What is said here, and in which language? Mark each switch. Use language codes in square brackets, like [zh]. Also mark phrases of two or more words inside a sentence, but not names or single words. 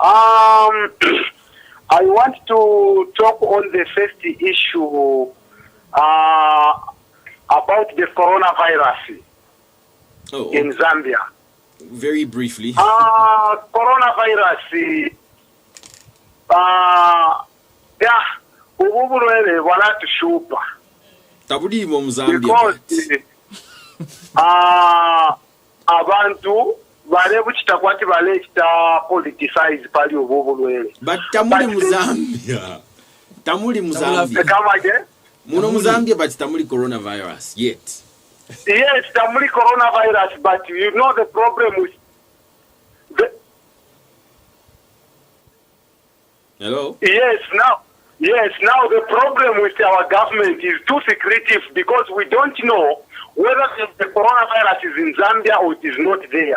[en] I want to talk on the first issue about the coronavirus in Zambia. Very briefly. Coronavirus. [bem] Ubulwele wanatushupa. Tabudi mu Zambia. Because abantu bale chitakwati bale chita politicize pali ubulwele. But tamuli mu Zambia. Tamuli mu Zambia. Kama je? Muno mu Zambia, but tamuli coronavirus yet. [en] Yes, [bem] tamuli coronavirus, [en] but you know the problem with Hello? Yes, now the problem with our government is too secretive because we don't know whether the coronavirus is in Zambia or it is not there.